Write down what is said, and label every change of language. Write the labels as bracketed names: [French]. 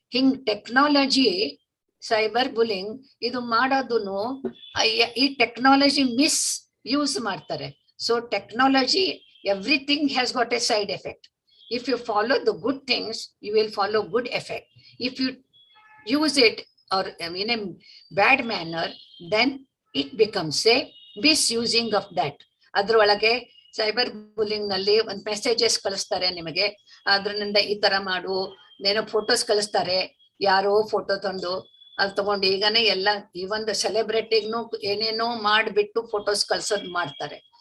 [Kannada] ಹಿಂಗ್ technology cyber bullying ಇದು ಮಾಡೋದನ್ನು ಈ ಟೆಕ್ನಾಲಜಿ ಯೂಸ್ ಮಾಡ್ತಾರೆ. [English] So technology everything has got a side effect. If you follow the good things you will follow good effect. If you use it or in a bad manner, then it becomes a misusing of that. [Kannada] ಅದ್ರೊಳಗೆ cyber bullying ನಲ್ಲಿ ಒಂದು messages ಕಳಿಸ್ತಾರೆ ನಿಮಗೆ, ಅದ್ರಿಂದ ಈ ತರ ಮಾಡು, ಏನೋ ಫೋಟೋಸ್ ಕಳಿಸ್ತಾರೆ, ಯಾರೋ ಫೋಟೋ ತಂದು ಅದು ತಗೊಂಡು ಈಗನೇ ಎಲ್ಲ ಈ ಒಂದು ಸೆಲೆಬ್ರಿಟಿಗ್ನು ಏನೇನೋ ಮಾಡ್ಬಿಟ್ಟು ಫೋಟೋಸ್ ಕಳ್ಸೋದ್ ಮಾಡ್ತಾರೆ.